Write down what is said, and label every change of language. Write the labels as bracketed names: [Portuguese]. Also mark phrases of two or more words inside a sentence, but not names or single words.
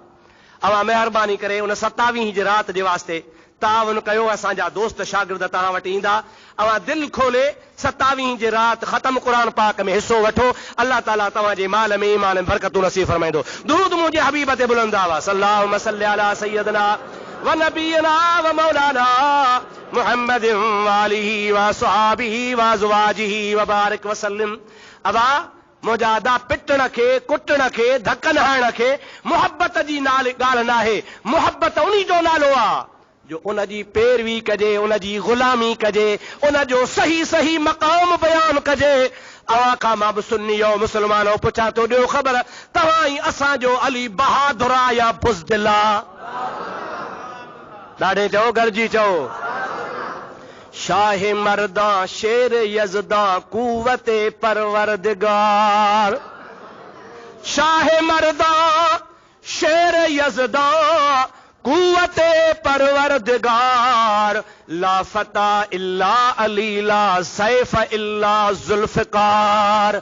[Sindhi] अवां महिरबानी करे उन 27 जे राति जे वास्ते ताउन कयो। असांजा दोस्त शागिर्द तव्हां वटि ईंदा। अवां दिलि खोले 27 जे राति ख़तम क़ुरान पाक में हिसो वठो। अल्लाह ताला तव्हांजे माल में ईमान में बरकतूं नसीब फरमाईंदो। दुरूद मुंहिंजे हबीब ते बुलंद आवाज़ [Arabic] صلى الله صل على سيدنا و نبينا و مولانا محمد و آله و أصحابه و أزواجه و بارك و سلم. [Sindhi] अबा मुजादा पिटण खे कुटण खे धकन हणण खे मोहब्बत जी ॻाल्हि न आहे। मोहब्बत उन्ही जो नालो आहे जो उन जी पैरवी कजे, उन जी ग़ुलामी कजे, उन जो सही सही मक़ाम बयान कजे। अवां खां मां बि सुन्नी हो मुस्लमान हो पुछां थो, ॾियो ख़बर तव्हां ई असांजो अली बहादुर आहे या बुज़दिल आहे? ॾाढे चओ, गरजी चओ। [Persian] شاه مردان شیر یزدان قوت پروردگار. شاه مردان شیر یزدان قوت پروردگار. [Arabic] لا فتى إلا علي، لا سيف إلا ذو الفقار.